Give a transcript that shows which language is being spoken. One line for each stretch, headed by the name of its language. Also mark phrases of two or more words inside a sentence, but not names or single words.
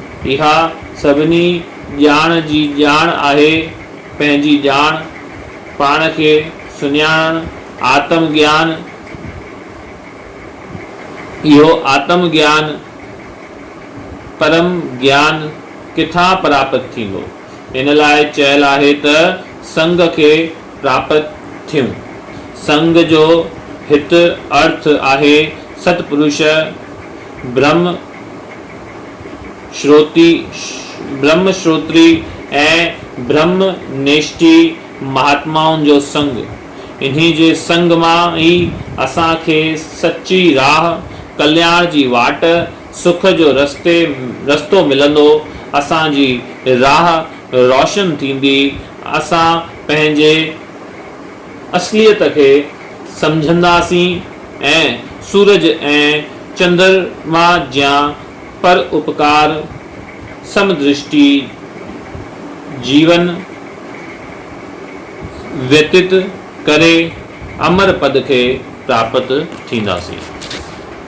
Sindhi: इहा सभिनी ॼाण जी ॼाण आहे पंहिंजी ॼाण पाण खे सुञाणणु आत्मज्ञान इहो आत्मज्ञान परम ज्ञान किथां प्राप्त थींदो। इन लाइ चयल आहे त संग खे प्राप्त थियूं। संग जो हित अर्थ आहे सतपुरुष ब्रह्म श्रोत्री ऐं ब्रह्म निष्ठी महात्माउनि जो संग। इन्ही जे संग मां ई असांखे सच्ची राह कल्याण जी वाट सुख जो रस्तो मिलंदो। असांजी राह रोशन थींदी। असां पंहिंजे असलियत खे सम्झंदासीं ऐं सूरज ऐं चंद्रमा जा पर उपकार समदृष्टि जीवन व्यतीत करे अमर पद खे प्राप्त थींदासीं।